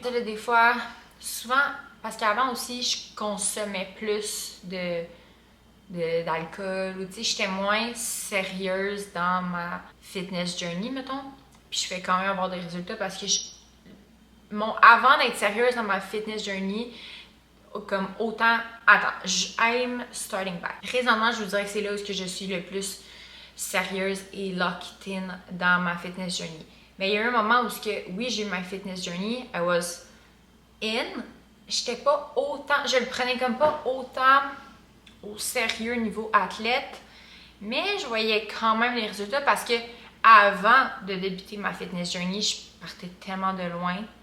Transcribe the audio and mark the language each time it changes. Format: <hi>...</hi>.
<fr>Ça, là, des fois, souvent, parce qu'avant aussi, je consommais plus d'alcool, ou tu sais, j'étais moins sérieuse dans ma fitness journey, mettons. Puis je fais quand même avoir des résultats parce que avant d'être sérieuse dans ma fitness journey, comme autant...</fr> <en>Attends, I'm starting back.</en> <fr>Présentement, je vous dirais que c'est là où je suis le plus sérieuse et locked in dans ma fitness journey. Mais il y a eu un moment où, oui, j'ai eu ma fitness journey,</fr> <en>I was in.</en> <fr>J'étais pas autant... Je le prenais comme pas autant au sérieux niveau athlète, mais je voyais quand même les résultats parce que avant de débuter ma fitness journey, je partais tellement de loin.</fr>